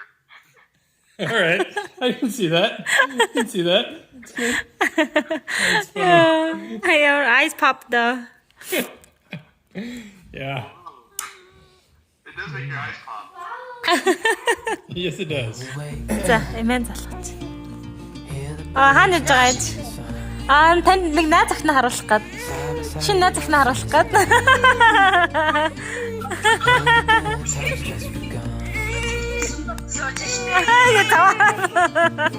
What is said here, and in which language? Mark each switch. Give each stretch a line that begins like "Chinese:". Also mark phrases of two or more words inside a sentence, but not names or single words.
English: All right. I can see that. I can see that. That's good. That's funny. Yeah, your eyes popped though. Yeah. It does make your eyes pop. Yes, it does.
Mongolian: За, эмэн залгаж. Хаана явж байгаа юм? Танд нэг найз охин харуулах гээд. Шинэ найз охин харуулах гээд. Я таа.